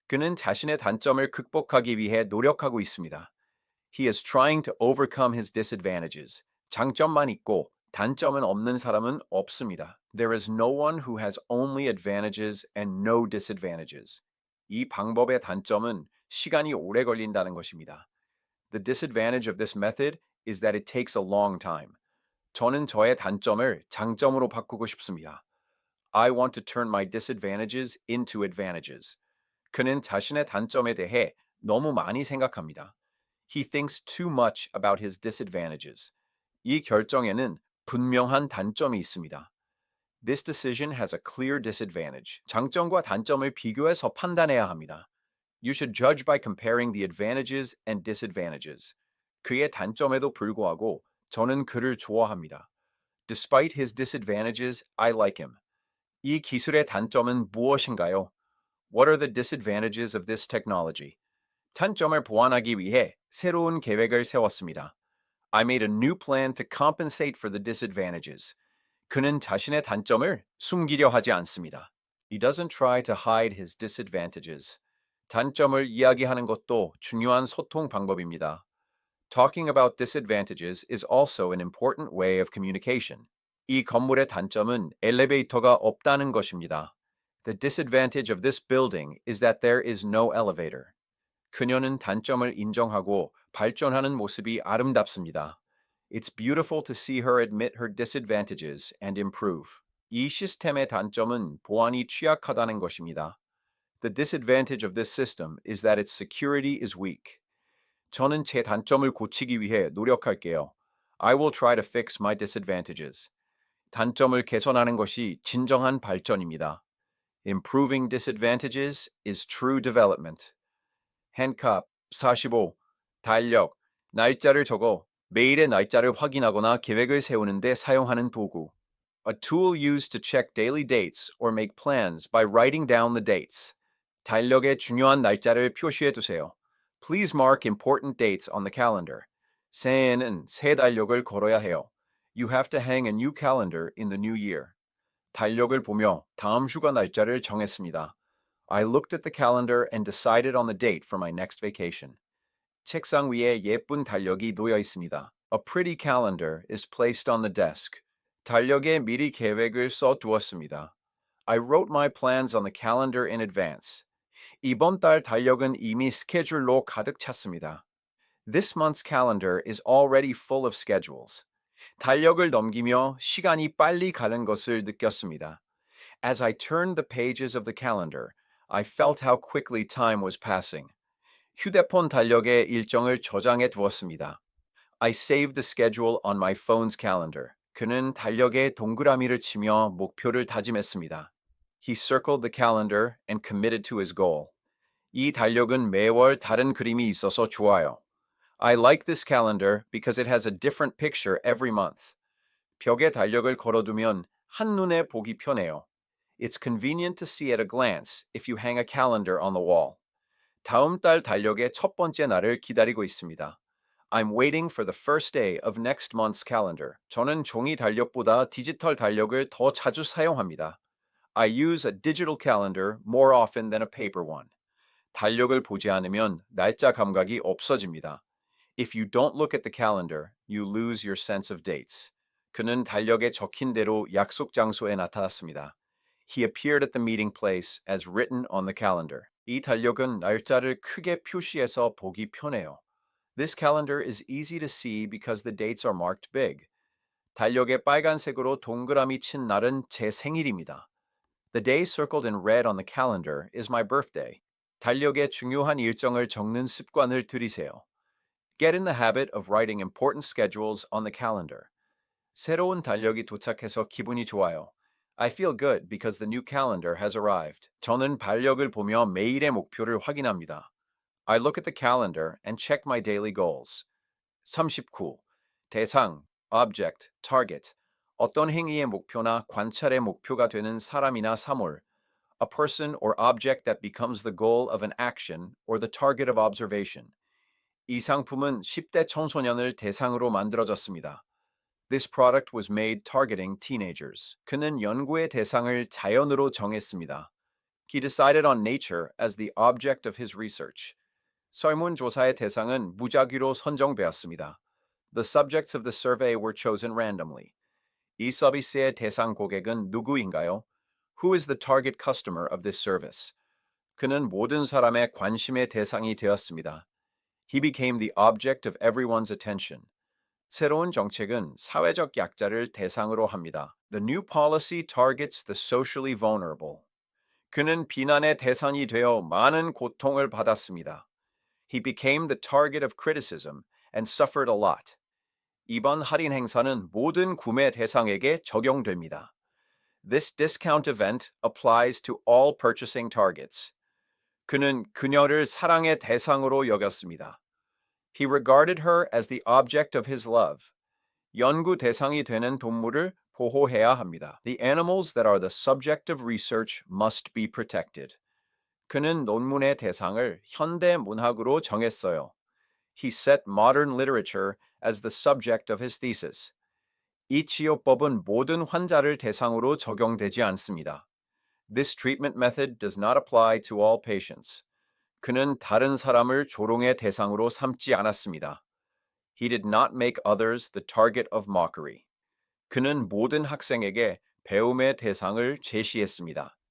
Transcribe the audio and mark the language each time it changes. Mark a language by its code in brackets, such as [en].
[ko] 그는 자신의 단점을 극복하기 위해 노력하고 있습니다. [en] He is trying to overcome his disadvantages. [ko] 장점만 있고 단점은 없는 사람은 없습니다. [en] There is no one who has only advantages and no disadvantages. [ko] 이 방법의 단점은 시간이 오래 걸린다는 것입니다. [en] The disadvantage of this method is that it takes a long time. [ko] 저는 저의 단점을 장점으로 바꾸고 싶습니다. [en] I want to turn my disadvantages into advantages. [ko] 그는 자신의 단점에 대해 너무 많이 생각합니다. [en] He thinks too much about his disadvantages. [ko] 이 결정에는 분명한 단점이 있습니다. [en] This decision has a clear disadvantage. [ko] 장점과 단점을 비교해서 판단해야 합니다. [en] You should judge by comparing the advantages and disadvantages. [ko] 그의 단점에도 불구하고 저는 그를 좋아합니다. [en] Despite his disadvantages, I like him. [ko] 이 기술의 단점은 무엇인가요? [en] What are the disadvantages of this technology? [ko] 단점을 보완하기 위해 새로운 계획을 세웠습니다. [en] I made a new plan to compensate for the disadvantages. [ko] 그는 자신의 단점을 숨기려 하지 않습니다. [en] He doesn't try to hide his disadvantages. [ko] 단점을 이야기하는 것도 중요한 소통 방법입니다. [en] Talking about disadvantages is also an important way of communication. [ko] 이 건물의 단점은 엘리베이터가 없다는 것입니다. [en] The disadvantage of this building is that there is no elevator. [ko] 그녀는 단점을 인정하고 발전하는 모습이 아름답습니다. [en] It's beautiful to see her admit her disadvantages and improve. [ko] 이 시스템의 단점은 보안이 취약하다는 것입니다. [en] The disadvantage of this system is that its security is weak. [ko] 저는 제 단점을 고치기 위해 노력할게요. [en] I will try to fix my disadvantages. [ko] 단점을 개선하는 것이 진정한 발전입니다. [en] Improving disadvantages is true development. [ko] handcuff, 45, 달력, 날짜를 적어 매일의 날짜를 확인하거나 계획을 세우는 데 사용하는 도구. [en] A tool used to check daily dates or make plans by writing down the dates. [ko] 달력에 중요한 날짜를 표시해 두세요. [en] Please mark important dates on the calendar. [ko] 새해에는 새 달력을 걸어야 해요. [en] You have to hang a new calendar in the new year. [ko] 달력을 보며 다음 휴가 날짜를 정했습니다. [en] I looked at the calendar and decided on the date for my next vacation. [ko] 책상 위에 예쁜 달력이 놓여 있습니다. [en] A pretty calendar is placed on the desk. [ko] 달력에 미리 계획을 써 두었습니다. [en] I wrote my plans on the calendar in advance. [ko] 이번 달 달력은 이미 스케줄로 가득 찼습니다. [en] This month's calendar is already full of schedules. [ko] 달력을 넘기며 시간이 빨리 가는 것을 느꼈습니다. [en] As I turned the pages of the calendar, I felt how quickly time was passing. [ko] 휴대폰 달력에 일정을 저장해 두었습니다. [en] I saved the schedule on my phone's calendar. [ko] 그는 달력에 동그라미를 치며 목표를 다짐했습니다. [en] He circled the calendar and committed to his goal. [ko] 이 달력은 매월 다른 그림이 있어서 좋아요. [en] I like this calendar because it has a different picture every month. [ko] 벽에 달력을 걸어두면 한눈에 보기 편해요. [en] It's convenient to see at a glance if you hang a calendar on the wall. [ko] 다음 달 달력의 첫 번째 날을 기다리고 있습니다. [en] I'm waiting for the first day of next month's calendar. [ko] 저는 종이 달력보다 디지털 달력을 더 자주 사용합니다. [en] I use a digital calendar more often than a paper one. [ko] 달력을 보지 않으면 날짜 감각이 없어집니다. [en] If you don't look at the calendar, you lose your sense of dates. [ko] 그는 달력에 적힌 대로 약속 장소에 나타났습니다. [en] He appeared at the meeting place as written on the calendar. [ko] 이 달력은 날짜를 크게 표시해서 보기 편해요. [en] This calendar is easy to see because the dates are marked big. [ko] 달력에 빨간색으로 동그라미 친 날은 제 생일입니다. [en] The day circled in red on the calendar is my birthday. [ko] 달력에 중요한 일정을 적는 습관을 들이세요. [en] Get in the habit of writing important schedules on the calendar. [ko] 새로운 달력이 도착해서 기분이 좋아요. [en] I feel good because the new calendar has arrived. [ko] 저는 달력을 보며 매일의 목표를 확인합니다. [en] I look at the calendar and check my daily goals. 39. 대상, object, target. [ko] 어떤 행위의 목표나 관찰의 목표가 되는 사람이나 사물. [en] A person or object that becomes the goal of an action or the target of observation. [ko] 이 상품은 10대 청소년을 대상으로 만들어졌습니다. [en] This product was made targeting teenagers. [ko] 그는 연구의 대상을 자연으로 정했습니다. [en] He decided on nature as the object of his research. [ko] 설문조사의 대상은 무작위로 선정되었습니다. [en] The subjects of the survey were chosen randomly. [ko] 이 서비스의 대상 고객은 누구인가요? [en] Who is the target customer of this service? [ko] 그는 모든 사람의 관심의 대상이 되었습니다. [en] He became the object of everyone's attention. [ko] 새로운 정책은 사회적 약자를 대상으로 합니다. [en] The new policy targets the socially vulnerable. [ko] 그는 비난의 대상이 되어 많은 고통을 받았습니다. [en] He became the target of criticism and suffered a lot. [ko] 이번 할인 행사는 모든 구매 대상에게 적용됩니다. [en] This discount event applies to all purchasing targets. [ko] 그는 그녀를 사랑의 대상으로 여겼습니다. [en] He regarded her as the object of his love. [ko] 연구 대상이 되는 동물을 보호해야 합니다. [en] The animals that are the subject of research must be protected. [ko] 그는 논문의 대상을 현대 문학으로 정했어요. [en] He set modern literature as the subject of his thesis. [ko] 이 치료법은 모든 환자를 대상으로 적용되지 않습니다. [en] This treatment method does not apply to all patients. [ko] 그는 다른 사람을 조롱의 대상으로 삼지 않았습니다. [en] He did not make others the target of mockery. [ko] 그는 모든 학생에게 배움의 대상을 제시했습니다.